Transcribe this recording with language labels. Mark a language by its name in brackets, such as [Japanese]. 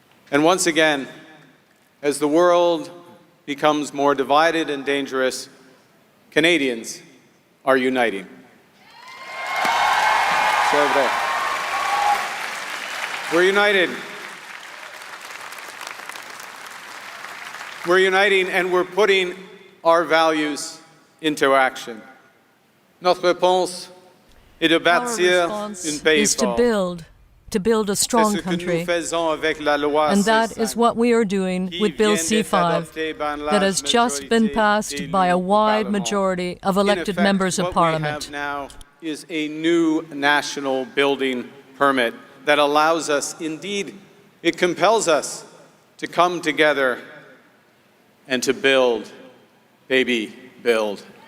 [English] And once again, as the world becomes more divided and dangerous, Canadians are uniting. We're united. We're uniting and we're putting our values into action. [French] Notre réponse est de bâtir un pays [English] is [French] fort. [English] to build a strong country. And that is what we are doing with Bill C-5 that has just been passed by a wide majority of elected members of Parliament. What we have now is a new national building permit that allows us, indeed, it compels us to come together and to build, baby, build.